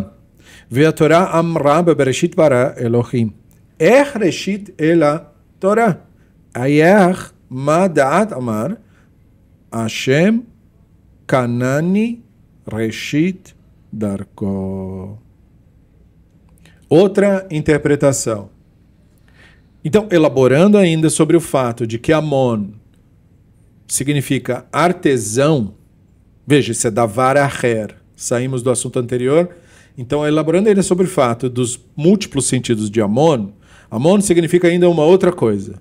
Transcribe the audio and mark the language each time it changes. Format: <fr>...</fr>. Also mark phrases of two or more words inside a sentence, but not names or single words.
<he>והתורה אמרה בבראשית ברא אלוהים. איך ראשית אלא תורה? איך מה דעת אמר? השם קנני ראשית דרכו.</he> <pt>Outra interpretação. Então, elaborando ainda sobre o fato de que Amon significa artesão, veja, isso é</pt> <he>דבר אחר,</he> <pt>saímos do assunto anterior, então elaborando ainda sobre o fato dos múltiplos sentidos de Amon, Amon significa ainda uma outra coisa.</pt>